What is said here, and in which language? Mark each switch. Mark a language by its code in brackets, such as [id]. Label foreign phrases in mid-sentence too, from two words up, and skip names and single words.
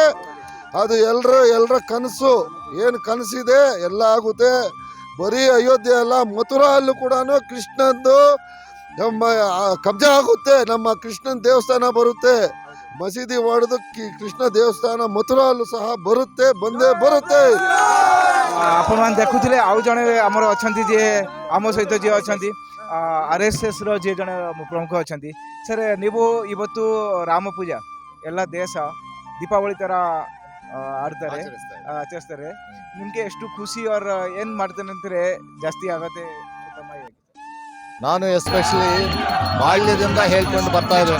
[kn] ಅದು ಎಲ್ಲರ ಕನಸು. ಏನು ಕನಸಿದೆ ಎಲ್ಲ ಆಗುತ್ತೆ. ಬರೀ ಅಯೋಧ್ಯೆ ಅಲ್ಲ, ಮಥುರಾ ಅಲ್ಲೂ ಕೂಡ ಕೃಷ್ಣಂದು ನಮ್ಮ ಕಬ್ಜಾ ಆಗುತ್ತೆ. ನಮ್ಮ ಕೃಷ್ಣನ ದೇವಸ್ಥಾನ ಬರುತ್ತೆ. ಮಸೀದಿ ಹೊಡೆದು ಕೃಷ್ಣ ದೇವಸ್ಥಾನ ಮಥುರಾ ಅಲ್ಲೂ ಸಹ ಬಂದೇ ಬರುತ್ತೆ। [or] ଆପଣମାନେ ଦେଖୁଥିଲେ ଆଉ ଜଣେ ଆମର ଅଛନ୍ତି ଯିଏ ଆମ ସହିତ ଯିଏ ଅଛନ୍ତି RSS ର ଯିଏ ଜଣେ ಪ್ರಮುಖ ଅଛନ୍ତି ಸರ್। [kn] ನೀವು ಇವತ್ತು ರಾಮ ಪೂಜಾ ಎಲ್ಲ ದೇಶ ದೀಪಾವಳಿ ತರ ಆಚರಿಸ್ತಾರೆ, ನಿಮಗೆ ಎಷ್ಟು ಖುಷಿ ಅವ್ರ ಏನು ಮಾಡ್ತಾನೆ ಅಂತಾರೆ ಜಾಸ್ತಿ ಆಗತ್ತೆ? ನಾನು ಎಸ್ಪೆಷಲಿ ಬಾಲ್ಯದಿಂದ ಹೇಳ್ಕೊಂಡು ಬರ್ತಾ ಇದ್ದೇವೆ.